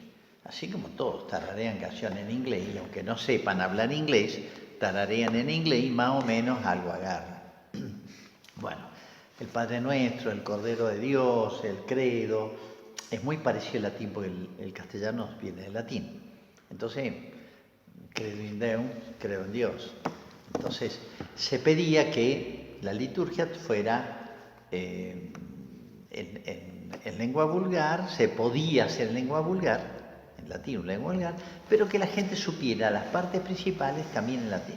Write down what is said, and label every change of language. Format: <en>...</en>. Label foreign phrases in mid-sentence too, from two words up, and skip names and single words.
<es>Así como todos tararean canciones en inglés y aunque no sepan hablar inglés, tararean en inglés y más o menos algo agarran. Bueno, el Padre Nuestro, el Cordero de Dios, el Credo, es muy parecido al latín porque el castellano viene del latín. Entonces,</es> <la>credo in Deum,</la> <es>creo en Dios. Entonces, se pedía que la liturgia fuera en lengua vulgar, se podía hacer en lengua vulgar, en latín, lengua vulgar, pero que la gente supiera las partes principales también en latín.</es>